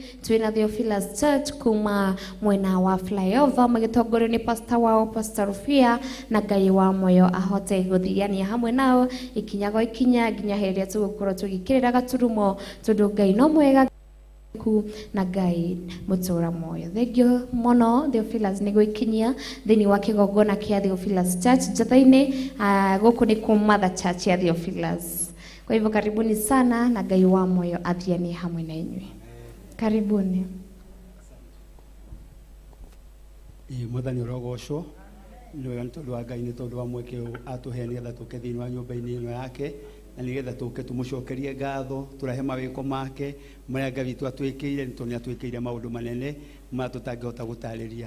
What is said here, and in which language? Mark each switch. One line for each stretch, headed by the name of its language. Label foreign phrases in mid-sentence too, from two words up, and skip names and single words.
Kikuyu: twĩna Theophilus Church kuma mwena wa flyover magĩtongorio nĩ pastor wao Pastor Rufia na Ngai wa muoyo ahote gũthiania hamwe nao ikinya gwa ikinya nginya hĩrĩa tũgũkorwo tũgĩkĩrĩra gaturumo tondũ Ngai no mwega na Ngai mũtũra muoyo. Thengio mũno Theophilus nĩ gwĩkinyia thĩinĩ wa kĩgongona kĩa Theophilus Church njatha-inĩ gũkũ nĩ kuma Mother Church ya Theophilus.
Swahili: Kwa hivyo karibuni sana
Kikuyu: na Ngai wa moyo athianie hamwe na inyuĩ.
Swahili: Karibuni.
Kikuyu: Mwathani ũrogocwo nĩ wega nĩ tondũ wa Ngai nĩ tondũ wa mweke atuhe nĩgetha tũke thĩinĩ wa nyũmba-inĩ ĩno yake na nĩgetha tũke tũmũcokerie ngatho tũrehe mawĩko make marĩa Ngai witũ atwĩkĩire nĩ tondũ nĩ atwĩkĩire maũndũ manene marĩa tũtangĩhota gũtarĩria.